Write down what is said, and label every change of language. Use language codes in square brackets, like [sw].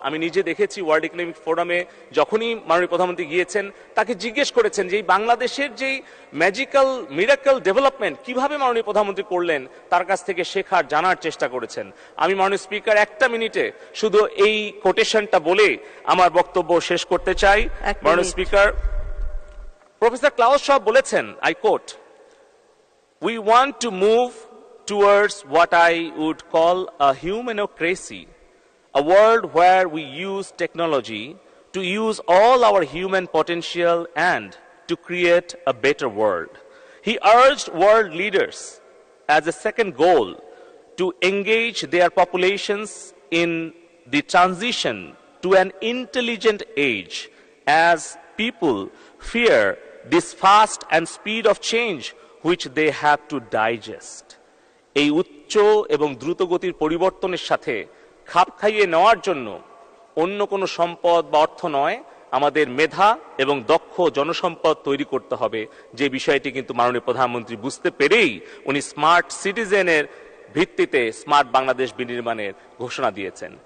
[bn] আমি নিজে দেখেছি ওয়ার্ল্ড ইকোনমিক ফোরামে যখনই মাননীয় প্রধানমন্ত্রী গিয়েছেন, তাকে জিজ্ঞেস করেছেন যে বাংলাদেশের যেই ম্যাজিক্যাল মিরাকল ডেভেলপমেন্ট কিভাবে মাননীয় প্রধানমন্ত্রী করলেন, তার কাছ থেকে শেখার জানার চেষ্টা করেছেন। আমি মাননীয় স্পিকার একটা মিনিটে শুধু এই কোটেশনটা বলে আমার বক্তব্য শেষ করতে চাই। মাননীয় স্পিকার, প্রফেসর ক্লাউস শোয়াব বলেছেন, [en] I quote, "We want to move towards what I would call a humanocracy, a world where we use technology to use all our human potential and to create a better world." He urged world leaders as a second goal to engage their populations in the transition to an intelligent age, as people fear this fast and speed of change which they have to digest. [bn] এই উচ্চ এবং দ্রুতগতির পরিবর্তনের সাথে খাপ খাইয়ে নেওয়ার জন্য অন্য কোনো সম্পদ বা অর্থ নয়, আমাদের মেধা এবং দক্ষ জনসম্পদ তৈরি করতে হবে, যে বিষয়টি কিন্তু মাননীয় প্রধানমন্ত্রী বুঝতে পেরেই উনি স্মার্ট সিটিজেনের ভিত্তিতে স্মার্ট বাংলাদেশ বিনির্মাণের ঘোষণা দিয়েছেন।